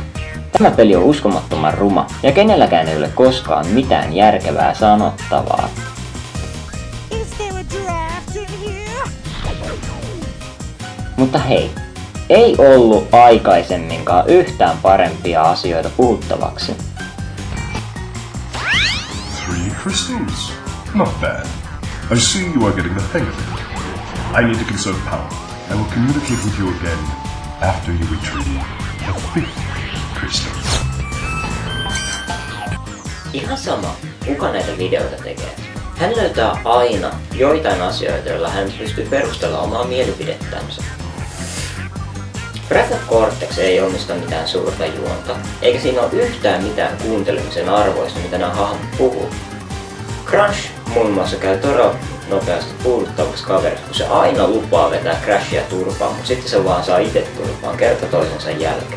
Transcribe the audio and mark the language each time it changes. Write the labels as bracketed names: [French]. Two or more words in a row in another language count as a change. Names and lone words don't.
[Finnish] Tämä peli on uskomattoman ruma ja kenelläkään ei ole koskaan mitään järkevää sanottavaa. Mutta hei, ei ollut aikaisemminkaan yhtään parempia asioita puhuttavaksi. [English] 3 crystals. Not bad. I see you are getting the hang of it. I need to conserve power. I will communicate with you again after you retrieve the 5th crystal. [Finnish] Ihan sama, kuka näitä videoita tekee. Hän löytää aina joitain asioita, joilla hän pystyy perustella omaa mielipidettänsä. Breath of Cortex ei omista mitään suurta juonta, eikä siinä ole yhtään mitään kuuntelemisen arvoista, mitä nämä hahmot puhuu. Crash muun muassa käy todella nopeasti puuduttavaksi kaveriksi, kun se aina lupaa vetää Crashia turpaan, mutta sitten se vaan saa itse turpaan kerta toisensa jälkeen.